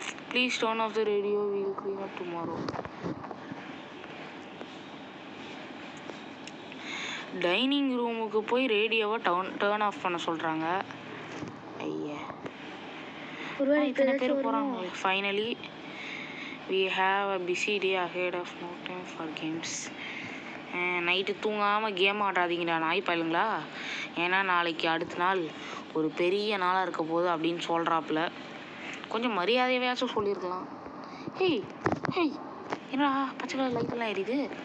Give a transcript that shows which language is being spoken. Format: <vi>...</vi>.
<en>Please turn off the radio, we'll clean up tomorrow.</en> <ta>Dining ரூமுக்கு போய் ரேடியோவை turn of பண்ண சொல்கிறாங்க. ஐயா, இத்தனை பேர் போகிறாங்க. Finally</ta> <en>we have a busy day ahead of no time for games.</en> <ta>Night தூங்காமல் கேம் ஆடாதீங்கடா நாய் பயலுங்களா, ஏன்னா நாளைக்கு அடுத்த நாள் ஒரு பெரிய நாளாக இருக்க போகுது அப்படின்னு சொல்கிறாப்புல. கொஞ்சம் மரியாதையாச்சும் சொல்லியிருக்கலாம். ஹேய் ஹேய், என்னடா பச்சை கலர் லைட்டெல்லாம் எரியுது?</ta>